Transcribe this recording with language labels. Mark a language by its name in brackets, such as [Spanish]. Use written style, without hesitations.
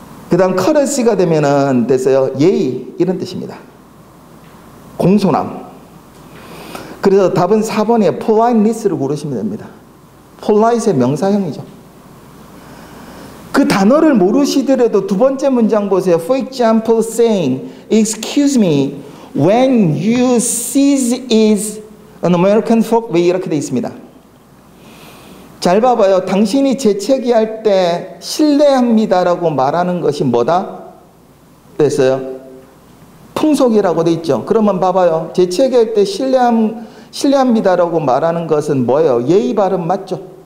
[Korean] 그 다음 커러시가 되면은 됐어요. 예의 이런 뜻입니다. 공손함. 그래서 답은 4번에 politeness를 고르시면 됩니다. polite의 명사형이죠. 그 단어를 모르시더라도 두 번째 문장 보세요. [English] For example, saying, excuse me, when you seize is an American folk way [Korean] 이렇게 되어 있습니다. 잘 봐봐요. 당신이 재채기할 때 실례합니다라고 말하는 것이 뭐다? 됐어요? 풍속이라고 되어 있죠. 그러면 봐봐요. 재채기할 때 실례합니다라고 말하는 것은 뭐예요? 예의 발음 맞죠?